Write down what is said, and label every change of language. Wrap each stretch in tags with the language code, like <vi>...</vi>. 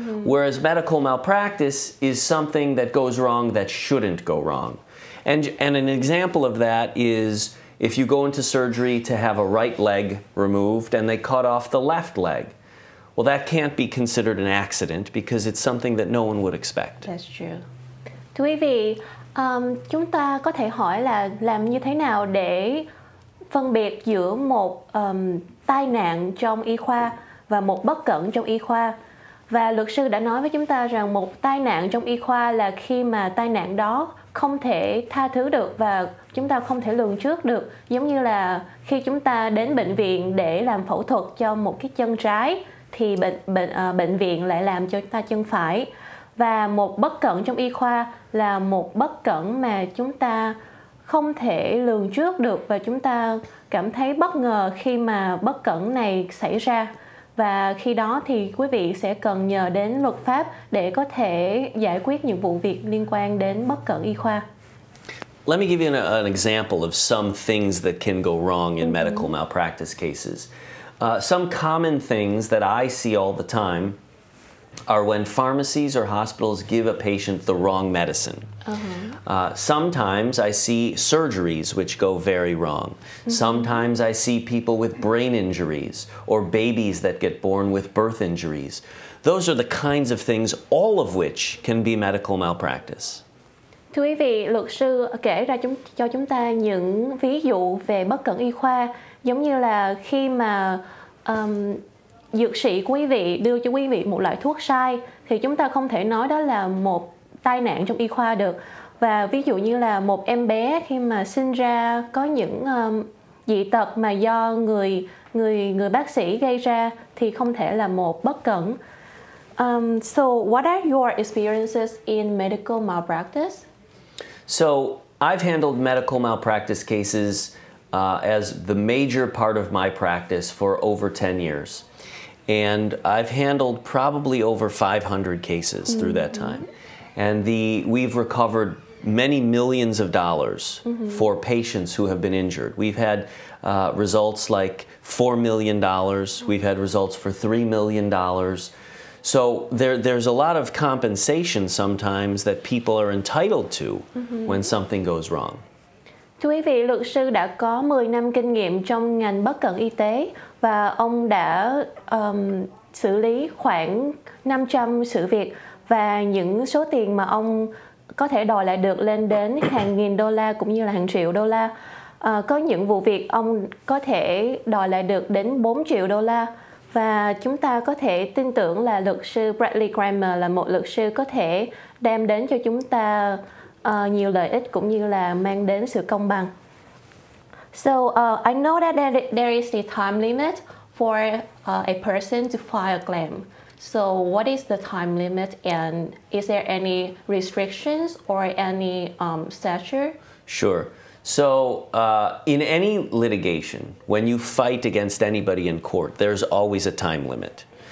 <en>Whereas medical malpractice is something that goes wrong that shouldn't go wrong. And an example of that is if you go into surgery to have a right leg removed and they cut off the left leg. Well, that can't be considered an accident because it's something that no one would expect. That's true.</en> <vi>Thưa quý vị, chúng ta có thể hỏi là làm như thế nào để phân biệt giữa một tai nạn trong y khoa và một bất cẩn trong y khoa. Và luật sư đã nói với chúng ta rằng một tai nạn trong y khoa là khi mà tai nạn đó không thể tha thứ được và chúng ta không thể lường trước được. Giống như là khi chúng ta đến bệnh viện để làm phẫu thuật cho một cái chân trái thì bệnh viện lại làm cho chúng ta chân phải. Và một bất cẩn trong y khoa là một bất cẩn mà chúng ta không thể lường trước được và chúng ta cảm thấy bất ngờ khi mà bất cẩn này xảy ra. Và khi đó thì quý vị sẽ cần nhờ đến luật pháp để có thể giải quyết những vụ việc liên quan đến bất cẩn y khoa.</vi> <en>Let me give you an example of some things that can go wrong in medical malpractice cases. Some common things that I see all the time are when pharmacies or hospitals give a patient the wrong medicine. Sometimes I see surgeries which go very wrong. Sometimes I see people with brain injuries or babies that get born with birth injuries. Those are the kinds of things, all of which can be medical malpractice.</en> <vi>Thưa quý vị, luật sư kể ra cho chúng ta những ví dụ về bất cẩn y khoa, giống như là khi mà dược sĩ của quý vị đưa cho quý vị một loại thuốc sai thì chúng ta không thể nói đó là một tai nạn trong y khoa được. Và ví dụ như là một em bé khi mà sinh ra có những dị tật mà do người bác sĩ gây ra thì không thể là một bất cẩn.</vi> <en>So what are your experiences in medical malpractice? So I've handled medical malpractice cases as the major part of my practice for over 10 years. And I've handled probably over 500 cases through that time. And we've recovered many millions of dollars for patients who have been injured. We've had results like $4 million. We've had results for $3 million. So there's a lot of compensation sometimes that people are entitled to when something goes wrong.</en> <vi>Thưa quý vị, luật sư đã có 10 năm kinh nghiệm trong ngành bất cẩn y tế và ông đã xử lý khoảng 500 sự việc và những số tiền mà ông có thể đòi lại được lên đến hàng nghìn đô la cũng như là hàng triệu đô la. Có những vụ việc ông có thể đòi lại được đến 4 triệu đô la. Và chúng ta có thể tin tưởng là luật sư Bradley Kramer là một luật sư có thể đem đến cho chúng ta nhiều lợi ích cũng như là mang đến sự công bằng.</vi> <en>So I know that there is a time limit for a person to file a claim. So what is the time limit and is there any restrictions or any statute? Sure. So in any litigation, when you fight against anybody in court, there's always a time limit.</en>